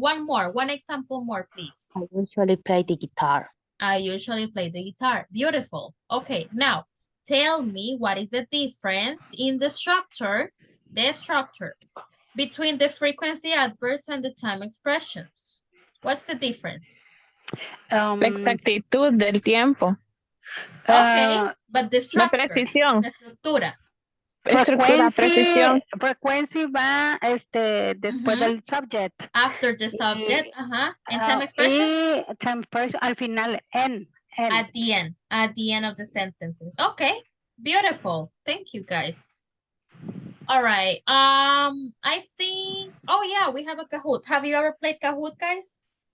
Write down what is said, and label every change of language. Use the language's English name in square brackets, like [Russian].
[English] One more, one example more, please. I usually play the guitar. I usually play the guitar. Beautiful. Okay, now tell me what is the difference in the structure between the frequency adverbs and the time expressions. What's the difference? [Spanish] La exactitud del tiempo. [English] Okay, but the [Spanish] La [English] structure. [Spanish] precisión. La estructura. Estructura, precisión. Frequency va después del subject. [English] After the subject, And time expression? [Spanish] Y time expression al final, end. [English] At the end of the sentences. Okay, beautiful. Thank you, guys. All right. I think, oh yeah, we have a Kahoot. Have you ever played Kahoot, guys?